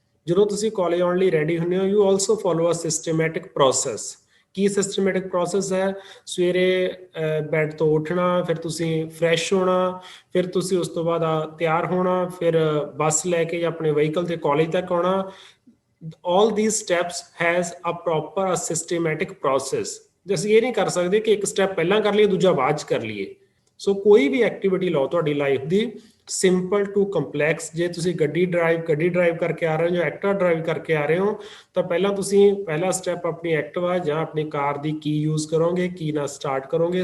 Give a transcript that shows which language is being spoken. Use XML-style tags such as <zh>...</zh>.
<pa>ਜਦੋਂ ਤੁਸੀਂ ਕਾਲਜ ਆਉਣ ਲਈ ਰੈਡੀ ਹੁੰਦੇ ਹੋ,</pa> <en>You also follow a systematic process.</en> <pa>Ki systematic process ਹੈ? ਸਵੇਰੇ ਬੈੱਡ ਤੋਂ ਉੱਠਣਾ, ਫਿਰ ਤੁਸੀਂ ਫਰੈਸ਼ ਹੋਣਾ, ਫਿਰ ਤੁਸੀਂ ਉਸ ਤੋਂ ਬਾਅਦ ਤਿਆਰ ਹੋਣਾ, ਫਿਰ ਬੱਸ ਲੈ ਕੇ ਜਾਂ ਆਪਣੇ ਵਹੀਕਲ ਤੇ ਕਾਲਜ ਤੱਕ ਆਉਣਾ।</pa> <en>all these steps has a proper a systematic process।</en> <pa>ਜੇ ਅਸੀਂ ਇਹ ਨਹੀਂ ਕਰ ਸਕਦੇ ਕਿ ਇੱਕ ਸਟੈਪ ਪਹਿਲਾਂ ਕਰ ਲਈਏ ਦੂਜਾ ਬਾਅਦ 'ਚ ਕਰ ਲਈਏ। ਸੋ ਕੋਈ ਵੀ ਐਕਟੀਵਿਟੀ ਲਓ ਤੁਹਾਡੀ life ਦੀ,</pa> <en>Simple to complex.</en> <pa>ਜੇ ਤੁਸੀਂ ਗੱਡੀ ਡਰਾਈਵ ਕਰਕੇ ਆ ਰਹੇ ਹੋ ਜਾਂ ਐਕਟਿਵਾ ਡਰਾਈਵ ਕਰਕੇ ਆ ਰਹੇ ਹੋ, ਤਾਂ ਪਹਿਲਾਂ ਤੁਸੀਂ ਪਹਿਲਾ ਸਟੈਪ ਆਪਣੀ ਐਕਟਿਵਾ ਜਾਂ ਆਪਣੀ ਕਾਰ ਦੀ ਕੀ ਯੂਜ਼ ਕਰੋਗੇ, ਕੀ ਨਾਲ ਸਟਾਰਟ ਕਰੋਗੇ।</pa>